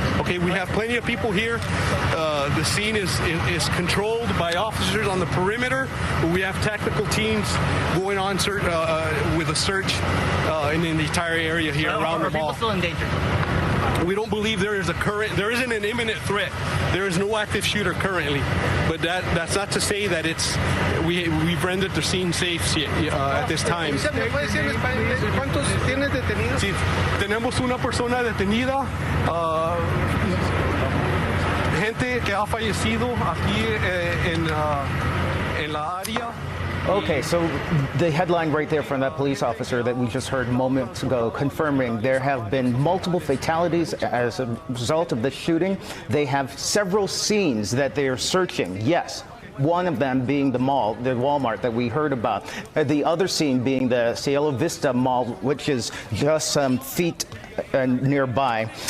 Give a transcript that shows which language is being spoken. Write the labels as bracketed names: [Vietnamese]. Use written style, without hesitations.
[English] Okay, we have plenty of people here. The scene is controlled by officers on the perimeter, but we have technical teams going on with a search in the entire area here around the mall. Are people still in danger? We don't believe there isn't an imminent threat. There is no active shooter currently, but that's not to say that we've rendered the scene safe at this time. [Spanish] ¿Cuántos tienes detenidos? Sí, tenemos una persona detenida, gente que ha fallecido aquí en la área. [English] Okay, so the headline right there from that police officer that we just heard moments ago confirming there have been multiple fatalities as a result of this shooting. They have several scenes that they are searching. Yes. One of them being the mall, the Walmart that we heard about. The other scene being the Cielo Vista Mall, which is just some feet nearby.